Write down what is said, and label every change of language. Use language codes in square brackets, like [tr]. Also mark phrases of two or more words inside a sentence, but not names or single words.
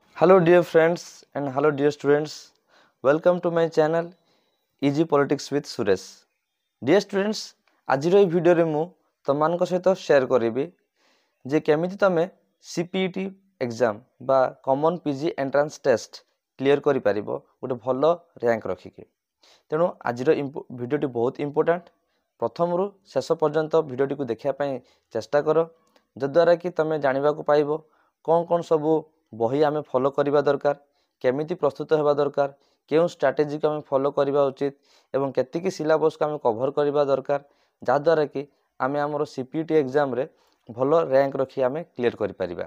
[en] Hello dear friends and hello dear students. Welcome to my channel Easy Politics with Suresh. Dear students, [or] ଆଜିର ଏହି ଭିଡ଼ିଓରେ ମୁଁ ତମମାନଙ୍କ ସହିତ ସେୟାର କରିବି ଯେ କେମିତି ତମେ CPET ଏକ୍ଜାମ୍ ବା [en] common PG entrance test [or] କ୍ଲିୟର କରିପାରିବ ଗୋଟେ ଭଲ ର୍ୟାଙ୍କ ରଖିକି। ତେଣୁ ଆଜିର ଭିଡ଼ିଓଟି ବହୁତ ଇମ୍ପୋର୍ଟାଣ୍ଟ। ପ୍ରଥମରୁ ଶେଷ ପର୍ଯ୍ୟନ୍ତ ଭିଡ଼ିଓଟିକୁ ଦେଖିବା ପାଇଁ ଚେଷ୍ଟା କର, ଯଦ୍ୱାରା କି ତମେ ଜାଣିବାକୁ ପାଇବ କ'ଣ ସବୁ ବହି ଆମେ ଫଲୋ କରିବା ଦରକାର, କେମିତି ପ୍ରସ୍ତୁତ ହେବା ଦରକାର, କେଉଁ ଷ୍ଟ୍ରାଟେଜିକୁ ଆମେ ଫଲୋ କରିବା ଉଚିତ ଏବଂ କେତିକି ସିଲାବସ୍କୁ ଆମେ କଭର କରିବା ଦରକାର, ଯାହାଦ୍ୱାରା କି ଆମେ ଆମର CPET ଏକ୍ଜାମ୍ରେ ଭଲ ର୍ୟାଙ୍କ ରଖି ଆମେ କ୍ଲିୟର କରିପାରିବା।